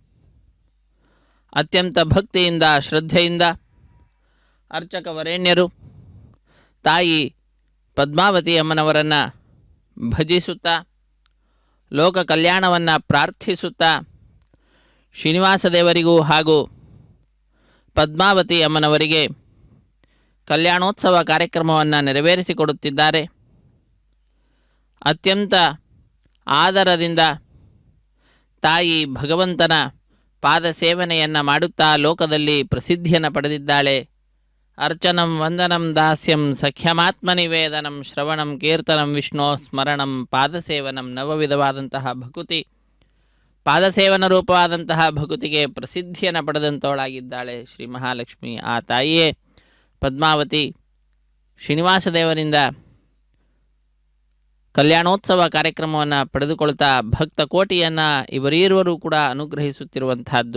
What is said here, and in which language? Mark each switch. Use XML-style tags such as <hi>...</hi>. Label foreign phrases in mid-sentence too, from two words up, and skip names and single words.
<kn>ಅತ್ಯಂತ ಭಕ್ತಿಯಿಂದ ಶ್ರದ್ಧೆಯಿಂದ ಅರ್ಚಕ ವರೇಣ್ಯರು ತಾಯಿ ಪದ್ಮಾವತಿ ಅಮ್ಮನವರನ್ನು ಭಜಿಸುತ್ತಾ ಲೋಕ ಕಲ್ಯಾಣವನ್ನು ಪ್ರಾರ್ಥಿಸುತ್ತಾ ಶ್ರೀನಿವಾಸ ದೇವರಿಗೂ ಹಾಗೂ ಪದ್ಮಾವತಿ ಅಮ್ಮನವರಿಗೆ ಕಲ್ಯಾಣೋತ್ಸವ ಕಾರ್ಯಕ್ರಮವನ್ನು ನೆರವೇರಿಸಿಕೊಡುತ್ತಿದ್ದಾರೆ. ಅತ್ಯಂತ ಆದರದಿಂದ ತಾಯಿ ಭಗವಂತನ ಪಾದ ಸೇವನೆಯನ್ನು ಮಾಡುತ್ತಾ ಲೋಕದಲ್ಲಿ ಪ್ರಸಿದ್ಧಿಯನ್ನು ಪಡೆದಿದ್ದಾಳೆ.</kn> <sa>ಅರ್ಚನಂ ವಂದನಂ ದಾಸ್ಯಂ ಸಖ್ಯಮಾತ್ಮನಿವೇದನಂ ಶ್ರವಣಂ ಕೀರ್ತನಂ ವಿಷ್ಣೋ ಸ್ಮರಣಂ ಪಾದಸೇವನಂ.</sa> <kn>ನವವಿಧವಾದಂತಹ ಭಕುತಿ, ಪಾದಸೇವನ ರೂಪವಾದಂತಹ ಭಕುತಿಗೆ ಪ್ರಸಿದ್ಧಿಯನ್ನು ಪಡೆದಂಥವಳಾಗಿದ್ದಾಳೆ ಶ್ರೀ ಮಹಾಲಕ್ಷ್ಮಿ. ಆ ತಾಯಿಯೇ ಪದ್ಮಾವತಿ ಶ್ರೀನಿವಾಸ ದೇವರಿಂದ ಕಲ್ಯಾಣೋತ್ಸವ ಕಾರ್ಯಕ್ರಮವನ್ನು ಪಡೆದುಕೊಳ್ತಾ ಭಕ್ತ ಕೋಟಿಯನ್ನು ಇವರೀರುವರು ಕೂಡ ಅನುಗ್ರಹಿಸುತ್ತಿರುವಂತಹದ್ದು.</kn>